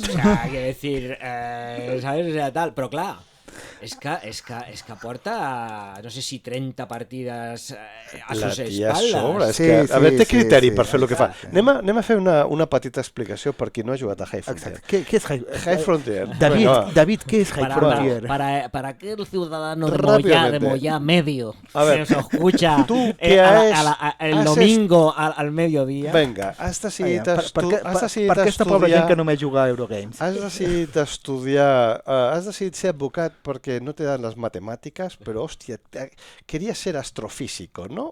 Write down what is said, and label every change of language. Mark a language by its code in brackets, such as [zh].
[es] O sea, hay que decir, ¿sabes? O sea, tal, [ca] però clar, és que porta, no sé si 30 partides [es] a sus espaldas. [ca] A veure, té criteri per fer el que fa. Anem a fer una petita explicació per qui no ha jugat a High Frontier. [es] ¿Qué es High Frontier? David, ¿qué es High Frontier? Para aquel ciudadano de Moya medio a ver, que nos escucha el domingo al mediodía. [ca] Vinga, has decidit per aquesta pobra gent que només juga a Eurogames. Has decidit estudiar, has decidit ser advocat [es] porque no te dan las matemáticas, pero hostia, querías ser astrofísico, ¿no?